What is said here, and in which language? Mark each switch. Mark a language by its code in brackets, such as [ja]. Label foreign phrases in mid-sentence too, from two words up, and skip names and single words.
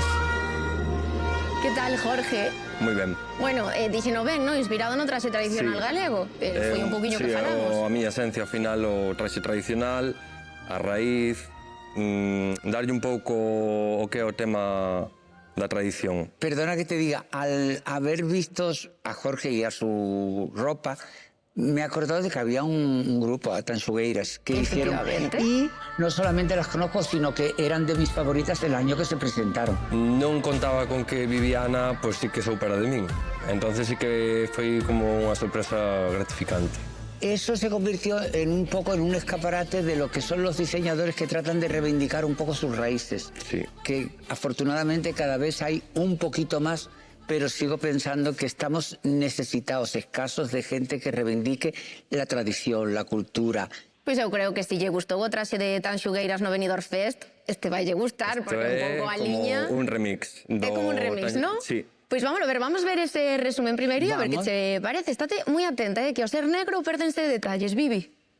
[gl] Que tal, Jorge? Moi ben. Bueno, dixeno ben, non? Inspirado no traxe tradicional galego. Foi un poquinho que falamos. A miña esencia, ao final, o traxe tradicional, a raíz, darlle un pouco o que é o tema da tradición. [es] Perdona que te diga, al haber visto a Jorge y a su ropa, me he acordado de que había un grupo, Tanxugueiras, que hicieron... Y no solamente las conozco, sino que eran de mis favoritas el año que se presentaron. [gl] Non contaba con que Viviana, pois sí que soupera de min. Entonces sí que foi como unha sorpresa gratificante. [es] Eso se convirtió en un poco en un escaparate de lo que son los diseñadores que tratan de reivindicar un poco sus raíces. Sí. Que afortunadamente cada vez hay un poquito más, pero sigo pensando que estamos necesitados, escasos de gente que reivindique la tradición, la cultura. [gl] Pois eu creo que se lle gustou o traxe de Tanxugueiras no Benidorm Fest, este vai lle gustar, porque é un pouco a liña... un remix. É como un remix, non? Sí. Pois vamos ver ese resumen primeiro e a ver que che parece. Estate moi atenta, que ao ser negro perdense de detalles, Vivi.